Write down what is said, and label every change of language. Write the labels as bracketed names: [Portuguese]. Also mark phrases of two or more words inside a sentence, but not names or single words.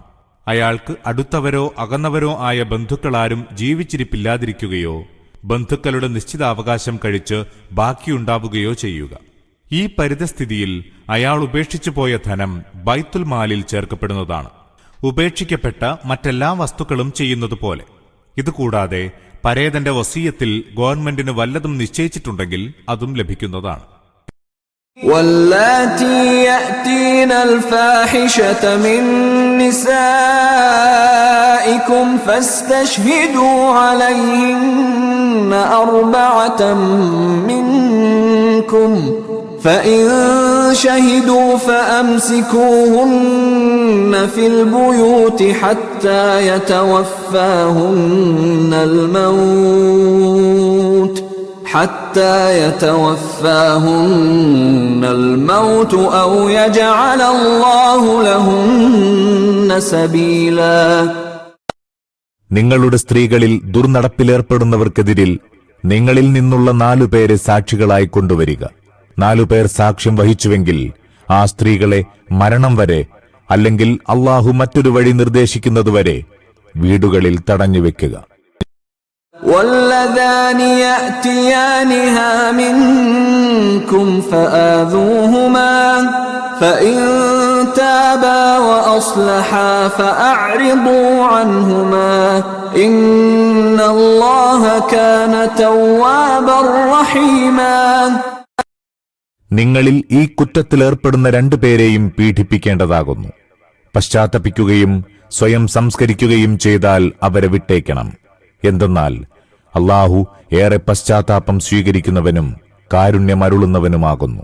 [Malayalam] അയാൾക്ക് അടുത്തവരോ അകന്നവരോ ആയ ബന്ധുക്കളാരും ജീവിച്ചിരിപ്പില്ലാതിരിക്കുകയോ ബന്ധുക്കളുടെ നിശ്ചിതാവകാശം കഴിച്ച് ബാക്കിയുണ്ടാവുകയോ ചെയ്യുക. ഈ പരിതസ്ഥിതിയിൽ അയാൾ ഉപേക്ഷിച്ചു പോയ ധനം ബൈത്തുൽ മാലിൽ ചേർക്കപ്പെടുന്നതാണ്, ഉപേക്ഷിക്കപ്പെട്ട മറ്റെല്ലാ വസ്തുക്കളും ചെയ്യുന്നതുപോലെ. ഇതുകൂടാതെ പരേതന്റെ വസിയത്തിൽ ഗവൺമെന്റിന് വല്ലതും നിശ്ചയിച്ചിട്ടുണ്ടെങ്കിൽ അതും ലഭിക്കുന്നതാണ്. [Arabic] واللاتي يأتين الفاحشة من نسائكم فاستشهدوا عليهن 4 منكم فإن شهدوا فأمسكوهن في البيوت حتى يتوفاهن الموت أو يجعل الله لهن سبيلا. [Malayalam] നിങ്ങളുടെ സ്ത്രീകളിൽ ദുർനടപ്പിലേർപ്പെടുന്നവർക്കെതിരിൽ നിങ്ങളിൽ നിന്നുള്ള 4 പേരെ സാക്ഷികളായി കൊണ്ടുവരിക. 4 പേർ സാക്ഷ്യം വഹിച്ചുവെങ്കിൽ ആ സ്ത്രീകളെ മരണം വരെ അല്ലെങ്കിൽ അല്ലാഹു മറ്റൊരു വഴി നിർദ്ദേശിക്കുന്നതുവരെ വീടുകളിൽ തടഞ്ഞുവെക്കുക. [Arabic] واللذان يأتيانها منكم فآذوهما فإن تابا وأصلحا فأعرضوا عنهما إن الله كان توابا رحيما. [Malayalam] നിങ്ങളിൽ ഈ കുറ്റത്തിലേർപ്പെടുന്ന 2 പേരെയും പീഡിപ്പിക്കേണ്ടതാകുന്നു. പശ്ചാത്തപിക്കുകയും സ്വയം സംസ്കരിക്കുകയും ചെയ്താൽ അവരെ വിട്ടേക്കണം. എന്തെന്നാൽ അല്ലാഹു ഏറെ പശ്ചാത്താപം സ്വീകരിക്കുന്നവനും കാരുണ്യമരുളുന്നവനുമാകുന്നു.